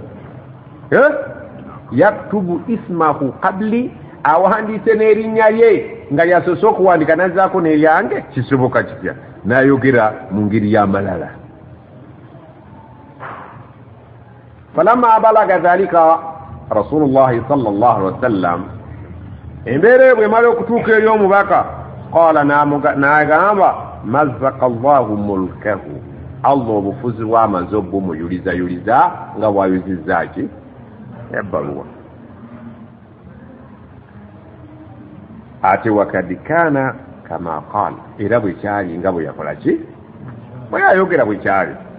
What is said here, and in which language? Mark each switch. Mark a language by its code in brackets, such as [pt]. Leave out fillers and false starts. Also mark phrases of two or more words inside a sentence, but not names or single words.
[ar] يكتب اسمه قبلي [lg] awandiise n'erinnya lye nga lyasose okuwandika nazzaako n'eryange kisoboka kitya n'ayogera mu ngeri y'amalala [ar] فلما بلغ ذلك رسول الله صلى الله عليه وسلم [lg] embeera bwe mala okutuuka eri omubaka qala n'agamba [ar] مزق الله ملكه [lg] allah obufuzi bw'amaze obumuyulizayuliza nga bwayuzizza ki ebbaluwa ate [ar] وقد كان كما قال [lg] era bwe kyali nga bwe yakola ki bwe yayogera bwe kyali